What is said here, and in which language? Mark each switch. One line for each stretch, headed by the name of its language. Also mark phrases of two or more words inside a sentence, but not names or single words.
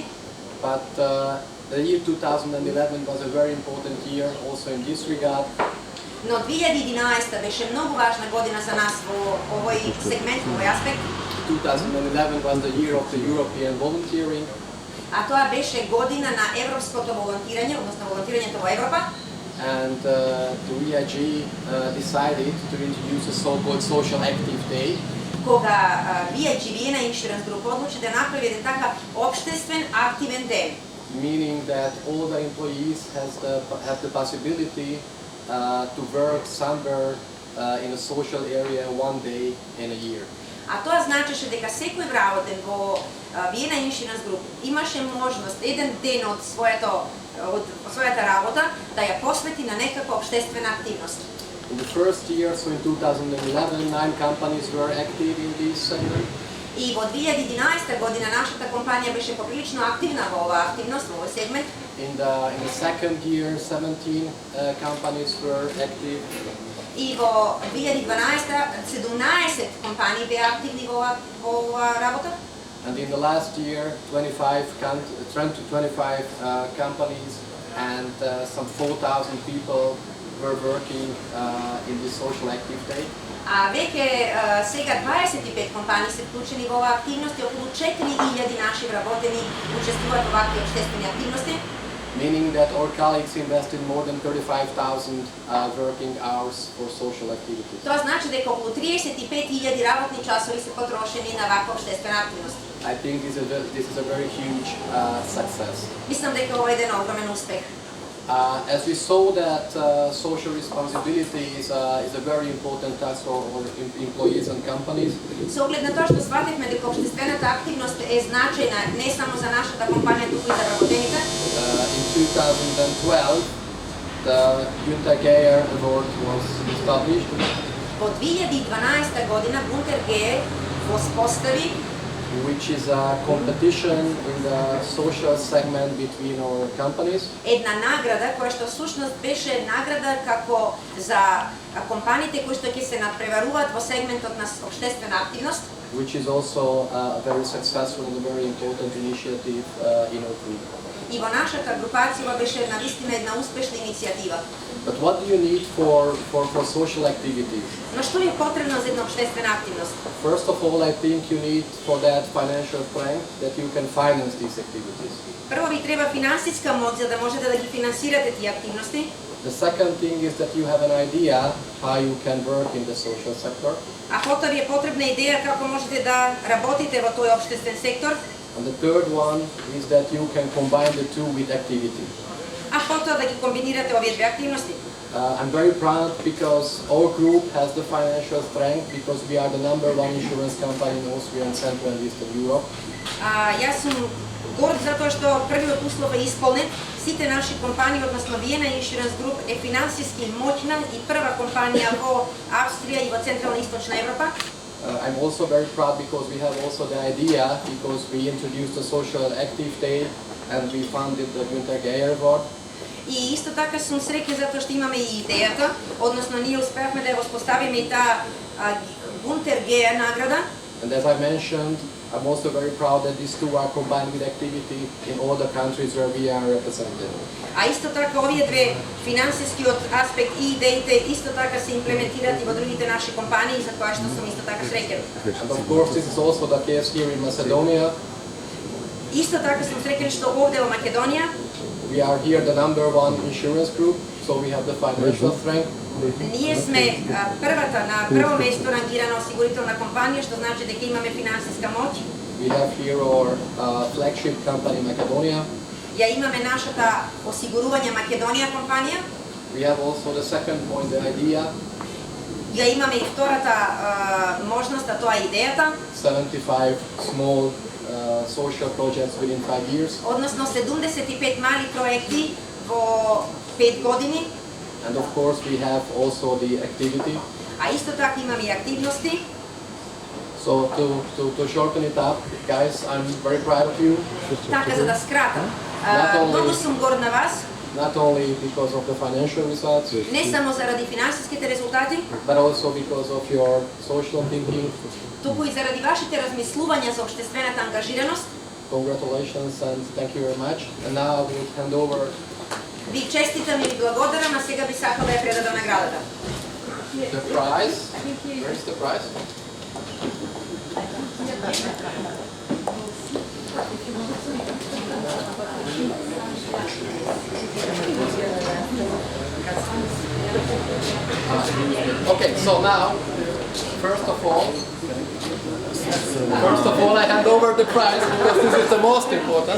English: But the year 2011 was a very important year also in this regard.
Macedonian: Но 2011 беше многу важна година за нас во овој сегмент, во овој аспект.
English: 2011 was the year of the European volunteering.
Macedonian: А тоа беше година на европското волонтирање, односно волонтирањето во Европа.
English: And the VIG decided to introduce a so-called social active day.
Macedonian: Кога VIG, Vienna Insurance Group, одлучи да направи еден така општествен активен ден.
English: Meaning that all the employees have the possibility to work somewhere in a social area one day in a year.
Macedonian: А тоа значеше дека секој вработен во Vienna Insurance Group имаше можност еден ден од својата работа да ја посвети на некаква општествена активност.
English: In the first year, so in 2011, 9 companies were active in this segment.
Macedonian: И во 2011 година нашата компанија беше поприлично активна во оваа активност, во овој сегмент.
English: In the second year, 17 companies were active.
Macedonian: И во 2012 17 компании беа активни во оваа работа.
English: And in the last year, 25 companies and some 4,000 people were working in this social active day.
Macedonian: А веќе сега 25 компании се вклучени во оваа активност и околу 4.000 наши вработени учествуваат во вакви општествени активности.
English: Meaning that our colleagues invested more than 35,000 working hours for social activities.
Macedonian: Тоа значи дека околу 35.000 работни часови се потрошени на ваква општествена активност.
English: I think this is a very huge success.
Macedonian: Мислам дека ова е еден огромен успех.
English: As we saw that social responsibility is a very important task for our employees and companies.
Macedonian: Со оглед на тоа што свативме дека општествената активност е значајна не само за нашата компанија, туку и за вработените.
English: In 2012, the Günther Geier Award was established.
Macedonian: Во 2012 година Бункер ГЕ воспостави
English: which is a competition in the social segment between our companies.
Macedonian: една награда која што всушност беше награда како за компаниите кои што ќе се надпреваруваат во сегментот на општествена активност,
English: Which is also a very successful and a very important initiative in our group.
Macedonian: и во нашата групација беше навистина една успешна иницијатива.
English: But what do you need for social activities?
Macedonian: Но што е потребно за една општествена активност?
English: First of all, I think you need for that financial strength that you can finance these activities.
Macedonian: Прво ви треба финансиска моќ за да можете да ги финансирате тие активности.
English: The second thing is that you have an idea how you can work in the social sector.
Macedonian: А потоа ви е потребна идеја како можете да работите во тој општествен сектор.
English: And the third one is that you can combine the two with activity.
Macedonian: А потоа да ги комбинирате овие две активности.
English: I'm very proud because our group has the financial strength because we are the #1 insurance company in Austria and Central and Eastern Europe.
Macedonian: Јас сум горд затоа што првиот услов е исполнет. Сите наши компании, односно Виена Insurance Group е финансиски моќна и прва компанија во Австрија и во Централна и Источна Европа.
English: I'm also very proud because we have also the idea because we introduced the Social Active Day and we funded the Günther Geier Award.
Macedonian: И исто така сум среќна затоа што имаме и идејата, односно ние успеавме да ја воспоставиме и таа Günther Geier награда.
English: And as I mentioned, I'm also very proud that these two are combined with activity in all the countries where we are represented.
Macedonian: А исто така овие две финансискиот аспект и идеите исто така се имплементираат и во другите наши компании, за кои што сум исто така среќен.
English: And of course this is also the case here in Macedonia.
Macedonian: Исто така сум среќен што овде во Македонија
English: We are here the #1 insurance group, so we have the financial strength.
Macedonian: ние сме првата на прво место рангирана осигурителна компанија, што значи дека имаме финансиска моќ.
English: We have here our flagship company Macedonia.
Macedonian: Ја имаме нашата осигурување Македонија компанија.
English: We have also the second point, the idea.
Macedonian: Ја имаме и втората можност, а тоа е идејата,
English: 75 small social projects within 5 years.
Macedonian: односно 75 мали проекти во 5 години.
English: And of course we have also the activity.
Macedonian: А исто така имаме и активности.
English: So to shorten it up, guys, I'm very proud of you.
Macedonian: Така за да скратам, многу сум горд на вас,
English: Not only because of the financial results,
Macedonian: не само заради финансиските резултати,
English: but also because of your social thinking.
Macedonian: туку и заради вашите размислувања за општествената ангажираност.
English: Congratulations and thank you very much. And now I will hand over.
Macedonian: Ви честитам и ви благодарам, а сега би сакала да ја предадам наградата.
English: The prize. Where is the prize? Okay, so now, first of all, I hand over the prize because this is the most important.